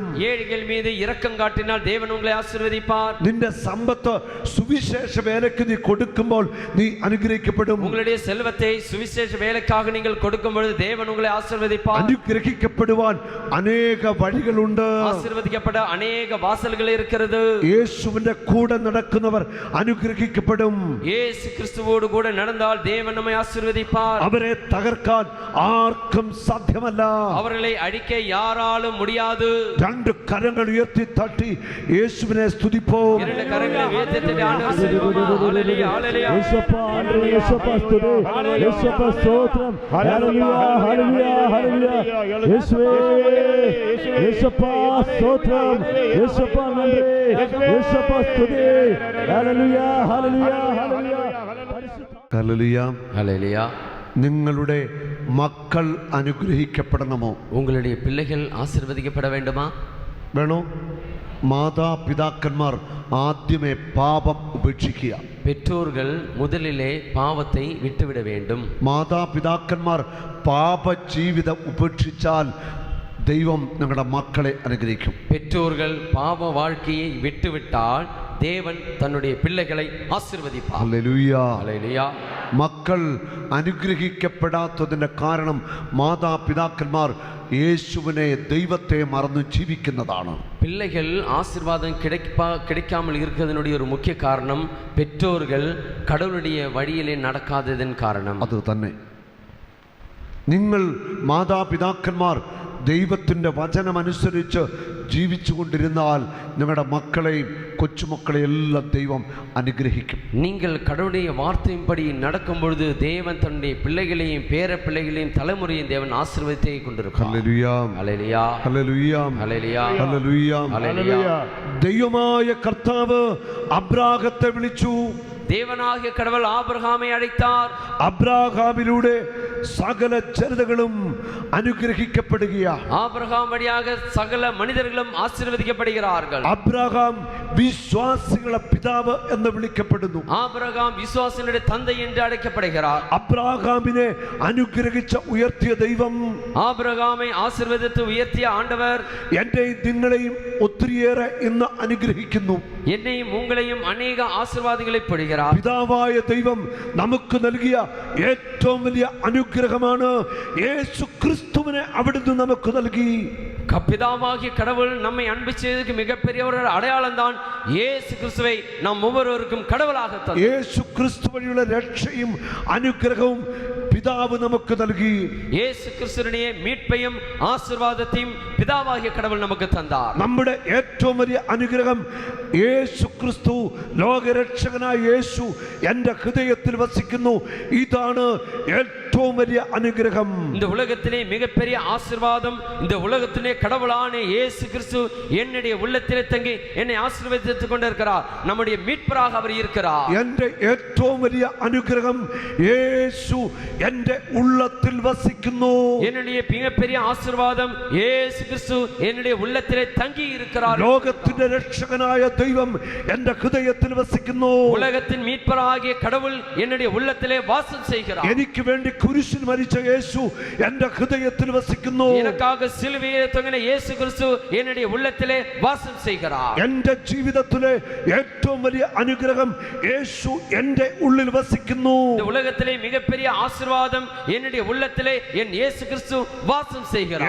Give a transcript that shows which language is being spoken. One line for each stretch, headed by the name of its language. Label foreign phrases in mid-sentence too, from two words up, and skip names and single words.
Tamil: ஏழைகள் மீது இரக்கம் காட்டினால் தேவன் உங்களை ஆசீர்வதிப்பார்.
Malayalam: നിന്റെ സമ്പത്ത് സുവിശേഷ വേലയ്ക്ക് നീ കൊടുക്കുമ്പോൾ നീ അനുഗ്രഹിക്കപ്പെടും.
Tamil: உங்களுடைய செல்வத்தை சுவிசேஷ வேலைக்காக நீங்கள் கொடுக்கும் பொழுது தேவன் உங்களை ஆசீர்வதிப்பார்.
Malayalam: അനുഗ്രഹിക്കപ്പെടുവാൻ അനേക വഴികളുണ്ട്.
Tamil: ஆசீர்வதிக்கப்பட அநேக வாசல்கள் இருக்கிறது.
Malayalam: യേശുവിന്റെ കൂടെ നടക്കുന്നവർ അനുഗ്രഹിക്കപ്പെടും.
Tamil: இயேசு கிறிஸ்துவோடு கூட நடந்தால் தேவன் நம்மை ஆசீர்வதிப்பார்.
Malayalam: അവരെ തകർക്കാൻ ആർക്കും സാധ്യമല്ല.
Tamil: அவர்களை அழிக்க யாராலும் முடியாது.
Malayalam: രണ്ട് കരങ്ങൾ ഉയർത്തി തട്ടി യേശുവിനെ സ്തുതിപ്പോ.
Tamil: இரண்டு கரங்களை உயர்த்தி தட்டி ஆண்டவரை ஸ்துதிப்போமா. ஹல்லேலூயா ஹல்லேலூயா.
Malayalam: യേശുവേ ആണ്ടവരേ യേശുവേ സ്തുതി യേശുവേ സ്തോത്രം ഹല്ലേലൂയ ഹല്ലേലൂയ ഹല്ലേലൂയ യേശുവേ യേശുവേ സ്തോത്രം യേശുവേ നന്ദി യേശുവേ സ്തുതി ഹല്ലേലൂയ ഹല്ലേലൂയ ഹല്ലേലൂയ ഹല്ലേലൂയ
Tamil: ஹல்லேலூயா.
Malayalam: നിങ്ങളുടെ മക്കൾ അനുഗ്രഹിക്കപ്പെടണമോ?
Tamil: உங்களுடைய பிள்ளைகள் ஆசீர்வதிக்கப்பட வேண்டுமா?
Malayalam: വേണോ? മാതാപിതാക്കന്മാർ ആദ്യമേ പാപം ഉപേക്ഷിക്കുക.
Tamil: பெற்றோர்கள் முதலிலே பாவத்தை விட்டுவிட வேண்டும்.
Malayalam: മാതാപിതാക്കന്മാർ പാപ ജീവിതം ഉപേക്ഷിച്ചാൽ ദൈവം ഞങ്ങളുടെ മക്കളെ അനുഗ്രഹിക്കും.
Tamil: பெற்றோர்கள் பாவ வாழ்க்கையை விட்டுவிட்டால் தேவன் தன்னுடைய பிள்ளைகளை ஆசீர்வதிப்பார்.
Malayalam: ഹല്ലേലൂയ.
Tamil: ஹல்லேலூயா.
Malayalam: മക്കൾ അനുഗ്രഹിക്കപ്പെടാത്തതിൻ്റെ കാരണം മാതാപിതാക്കന്മാർ യേശുവിനെ ദൈവത്തെ മറന്നു ജീവിക്കുന്നതാണ്.
Tamil: பிள்ளைகள் ஆசீர்வாதம் கிடைக்காமல் இருக்கிறதனுடைய ஒரு முக்கிய காரணம் பெற்றோர்கள் கடவுளுடைய வழியிலே நடக்காததன் காரணம்.
Malayalam: അത് തന്നെ. നിങ്ങൾ മാതാപിതാക്കന്മാർ ദൈവത്തിൻ്റെ വചനമനുസരിച്ച് ജീവിച്ചു കൊണ്ടിരുന്നാൽ നിങ്ങളുടെ മക്കളെയും കൊച്ചുമക്കളെയും എല്ലാം ദൈവം അനുഗ്രഹിക്കും.
Tamil: நீங்கள் கடவுளுடைய வார்த்தையின்படி நடக்கும் பொழுது தேவன் தன்னுடைய பிள்ளைகளையும் பேர பிள்ளைகளையும் தலைமுறையும் தேவன் ஆசீர்வாதத்தை கொண்டிருப்பார்.
Malayalam: ഹല്ലേലൂയ.
Tamil: ஹல்லேலூயா.
Malayalam: ഹല്ലേലൂയ.
Tamil: ஹல்லேலூயா.
Malayalam: ഹല്ലേലൂയ.
Tamil: ஹல்லேலூயா.
Malayalam: ദൈവമായ കർത്താവ് അബ്രാഹത്തെ വിളിച്ചു.
Tamil: தேவனாகிய கடவுள் ஆபிரகாமை அழைத்தார்.
Malayalam: അബ്രാഹാമിലൂടെ സകല ജനതകളും അനുഗ്രഹിക്കപ്പെടുകയാണ്.
Tamil: ஆபிரகாம் வழியாக சகல மனிதர்களும் ஆசீர்வதிக்கப்படுகிறார்கள்.
Malayalam: അബ്രാഹാം വിശ്വാസികളുടെ പിതാവ് എന്ന് വിളിക്കപ്പെടുന്നു.
Tamil: ஆபிரகாம் விசுவாசினுடைய தந்தை என்று அழைக்கப்படுகிறார்.
Malayalam: അബ്രാഹാമിനെ അനുഗ്രഹിച്ച ഉയർത്തിയ ദൈവം
Tamil: ஆபிரகாமை ஆசீர்வதித்து உயர்த்திய ஆண்டவர்
Malayalam: എന്നെയും നിങ്ങളെയും ഒത്തിരിയേറെ ഇന്ന് അനുഗ്രഹിക്കുന്നു.
Tamil: என்னையும் உங்களையும் அநேக ஆசீர்வாதங்களை பொழிகிறார்.
Malayalam: പിതാവായ ദൈവം നമുക്ക് നൽകിയ ഏറ്റവും വലിയ അനുഗ്രഹമാണ് യേശു ക്രിസ്തുവിനെ അവിടുന്ന് നമുക്ക് നൽകി.
Tamil: பிதாவாகிய கடவுள் நம்மை அன்பு செய்ததுக்கு மிகப்பெரிய ஒரு அடையாளம் தான் இயேசு கிறிஸ்துவை நாம் ஒவ்வொருவருக்கும் கடவுளாக தந்தார்.
Malayalam: യേശു ക്രിസ്തു വഴിയുള്ള രക്ഷയും അനുഗ്രഹവും പിതാവ് നമുക്ക് നൽകി.
Tamil: இயேசு கிறிஸ்துவினுடைய மீட்பையும் ஆசீர்வாதத்தையும் பிதாவாகிய கடவுள் நமக்கு தந்தார்.
Malayalam: നമ്മുടെ ഏറ്റവും വലിയ അനുഗ്രഹം യേശു ക്രിസ്തു ലോകരക്ഷകനായ യേശു എൻ്റെ ഹൃദയത്തിൽ വസിക്കുന്നു. ഇതാണ് ഏറ്റവും വലിയ അനുഗ്രഹം.
Tamil: இந்த உலகத்திலே மிகப்பெரிய ஆசீர்வாதம் இந்த உலகத்திலே கடவுளான இயேசு கிறிஸ்து என்னுடைய உள்ளத்திலே தங்கி என்னை ஆசீர்வதித்துக் கொண்டிருக்கிறார். நம்முடைய மீட்பராக அவர் இருக்கிறார்.
Malayalam: എൻ്റെ ഏറ്റവും വലിയ അനുഗ്രഹം യേശു എൻ്റെ ഉള്ളത്തിൽ വസിക്കുന്നു.
Tamil: என்னுடைய மிகப்பெரிய ஆசீர்வாதம் இயேசு கிறிஸ்து என்னுடைய உள்ளத்திலே தங்கி இருக்கிறார்.
Malayalam: ലോകത്തിന്റെ രക്ഷകനായ ദൈവം എൻ്റെ ഹൃദയത്തിൽ വസിക്കുന്നു.
Tamil: உலகத்தின் மீட்பராகிய கடவுள் என்னுடைய உள்ளத்திலே வாசம் செய்கிறார்.
Malayalam: എനിക്ക് വേണ്ടി കുരിശിൽ മരിച്ച യേശു എൻ്റെ ഹൃദയത്തിൽ വസിക്കുന്നു.
Tamil: எனக்காக சிலுவையிலே தொங்கின இயேசு கிறிஸ்து என்னுடைய உள்ளத்திலே வாசம் செய்கிறார்.
Malayalam: എൻ്റെ ജീവിതത്തിലെ ഏറ്റവും വലിയ അനുഗ്രഹം യേശു എൻ്റെ ഉള്ളിൽ വസിക്കുന്നു.
Tamil: இந்த உலகத்திலே மிகப்பெரிய ஆசீர்வாதம் என்னுடைய உள்ளத்திலே என் இயேசு கிறிஸ்து வாசம் செய்கிறார்.